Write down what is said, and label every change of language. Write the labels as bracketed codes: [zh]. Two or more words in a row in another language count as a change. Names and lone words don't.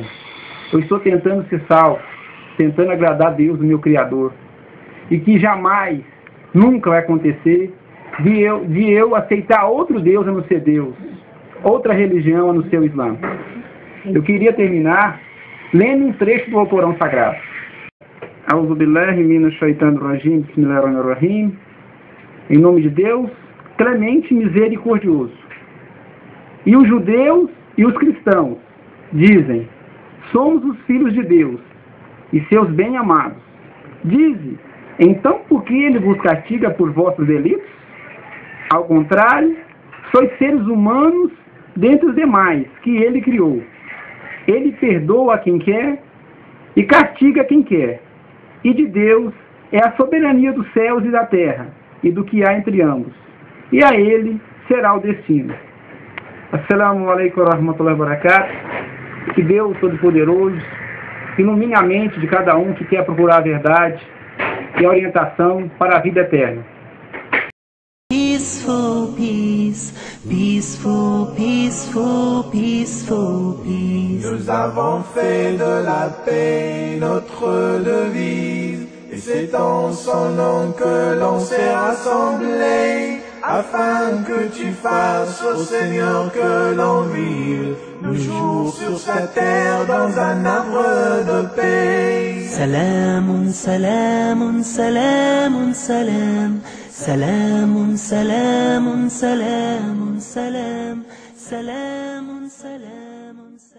[pt] Eu estou tentando ser salvo, tentando agradar a Deus, o meu Criador, e que jamais, nunca vai acontecer de eu aceitar outro Deus a não ser Deus, outra religião a não ser o Islã. Eu queria terminar lendo um trecho do Alcorão Sagrado. [ar] أعوذ بالله من الشيطان الرجيم، بسم الله الرحمن الرحيم. [pt] Em nome de Deus, clemente e misericordioso. E os judeus e os cristãos dizem: somos os filhos de Deus e seus bem-amados. Dize: então por que Ele vos castiga por vossos delitos? Ao contrário, sois seres humanos dentre os demais que Ele criou. Ele perdoa a quem quer e castiga quem quer. E de Deus é a soberania dos céus e da terra, e do que há entre ambos. E a Ele será o destino. [ar] السلام عليكم ورحمة الله وبركاته. [pt] Que Deus Todo-Poderoso ilumine a mente de cada um que quer procurar a verdade, e a orientação para a vida eterna. [en] Peaceful peace, peaceful, peaceful, peaceful peace. [fr] Nous avons fait de la paix notre devise, et c'est en son nom que l'on s'est rassemblés, afin que tu fasses, ô Seigneur, que l'on vive nos jours sur sa terre dans un arbre de paix. [ar] سلامٌ، سلامٌ، سلامٌ، سلام. سلامٌ، سلامٌ، سلامٌ، سلام. سلامٌ، سلامٌ.